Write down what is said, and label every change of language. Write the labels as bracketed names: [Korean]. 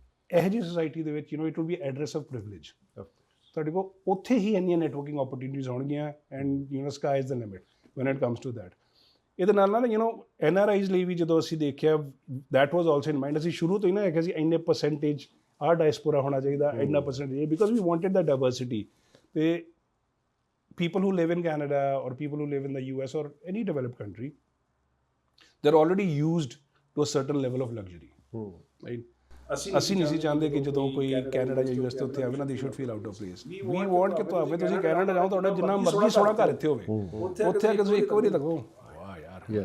[Punjabi] ਇਹੋ ਜਿਹੀ ਸੁਸਾਇਟੀ ਦੇ ਵਿੱਚ [English] It will be address of privilege. [Punjabi] ਤੁਹਾਡੇ ਕੋਲ ਉੱਥੇ ਹੀ ਇੰਨੀਆਂ ਨੈਟਵਰਕਿੰਗ ਓਪਰਚੁਨਿਟੀਜ਼ ਹੋਣਗੀਆਂ, [English] And sky is the limit when it comes to that. [Punjabi] ਇਹਦੇ ਨਾਲ ਨਾਲ NRIs ਲਈ ਵੀ ਜਦੋਂ ਅਸੀਂ ਦੇਖਿਆ, [English] That was also in mind. [Punjabi] ਅਸੀਂ ਸ਼ੁਰੂ ਤੋਂ ਹੀ ਨਾ ਦੇਖਿਆ ਸੀ ਇੰਨੇ ਪਰਸੈਂਟੇਜ ਆਹ ਡਾਇਸਪੋਰਾ ਹੋਣਾ ਚਾਹੀਦਾ, ਇੰਨਾ percentage, [English] Because we wanted the diversity. ਅਤੇ people who live in Canada or people who live in the US or any developed country, they're already used to a certain level of luxury, right? [Punjabi] ਅਸੀਂ ਨਹੀਂ ਸੀ ਚਾਹੁੰਦੇ ਕਿ ਜਦੋਂ ਕੋਈ Canada ਜਾਂ US ਤੋਂ ਉੱਥੇ ਆਵੇ ਨਾ, [English] they should feel out of place. We want [Punjabi] ਕਿ ਤੁਸੀਂ ਕੈਨੇਡਾ ਜਾਓ, ਤੁਹਾਡਾ ਜਿੰਨਾ ਮਰਜ਼ੀ ਸੋਹਣਾ ਘਰ ਇੱਥੇ ਹੋਵੇ, ਉੱਥੇ ਆ ਕੇ ਤੁਸੀਂ ਇੱਕ ਵਾਰੀ ਲੱਗੋ ਵਾਹ ਯਾਰ।